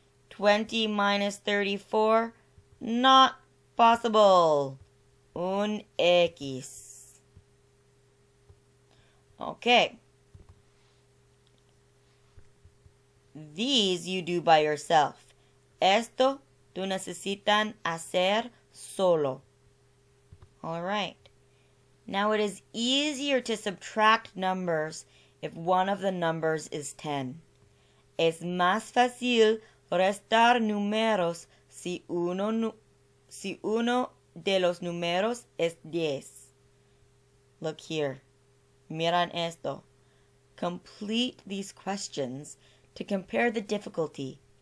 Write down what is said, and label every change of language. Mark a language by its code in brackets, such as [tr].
[en] 20 minus 34, not possible. Un X. Okay. These you do by yourself. [es] Esto tú necesitan hacer solo. [en] All right. Now it is easier to subtract numbers if one of the numbers is 10. [es] Es más fácil restar números si uno de los números es 10. [en] Look here. [es] Miran esto. [en] Complete these questions to compare the difficulty.